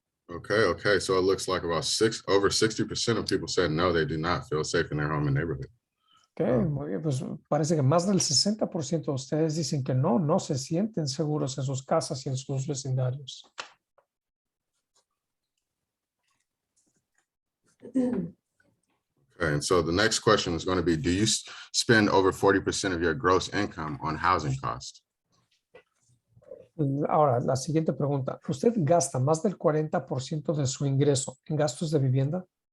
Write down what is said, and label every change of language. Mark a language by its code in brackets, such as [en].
[en] Okay, so it looks like about over 60% of people said no, they do not feel safe in their home and neighborhood. [es] Ok, muy bien, pues parece que más del 60% de ustedes dicen que no se sienten seguros en sus casas y en sus vecindarios. [en] Okay, and so the next question is going to be, do you spend over 40% of your gross income on housing costs? [es] Ahora, la siguiente pregunta. ¿Usted gasta más del 40% de su ingreso en gastos de vivienda?